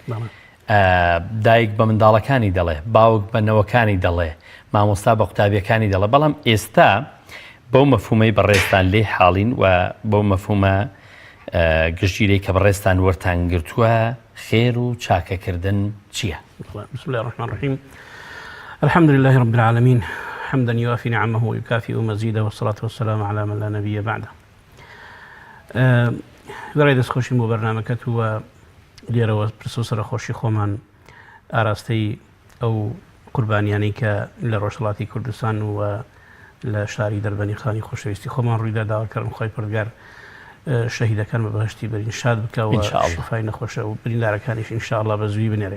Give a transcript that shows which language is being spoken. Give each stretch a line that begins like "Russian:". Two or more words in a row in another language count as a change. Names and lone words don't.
Central Kurdish: دایک بە منداڵەکانی دەڵێ، باوک بە نەوەکانی دەڵێ، مامۆستا بە قوتابیەکانی دەڵێ. بەڵام ئێستا بەو مەفهومەی بەڕێستان لێ حاڵین و بەو مەفهومە گشتگیرەی کە بەڕێستان وەرتان گرتووە خێر و چاکەکردن چییە؟
Arabic: بسم الله الرحمن الرحيم. الحمد لله رب العالمين حمدا يوافي نعمه ويكافئ مزيده والصلاة والسلام على من لا نبي بعده.
Central Kurdish: برای دەستخۆشی بۆ بەرنامەکەت و لێرەوە پرسە سەرخۆشی خۆمان ئاراستەی ئەو قوربانیانەی کە لە ڕۆژهەڵاتی کوردستان و لە شاری دەربەنی خانی خۆشەویستی خۆمان ڕوویدا داواکردن خۆی پەروەردگار شەهیدەکان بە بەهشتی بەرین شاد بکەوە شفای نەخۆشە و بریندارەکانیش ئینشاءالله بە زووی بنێرێ.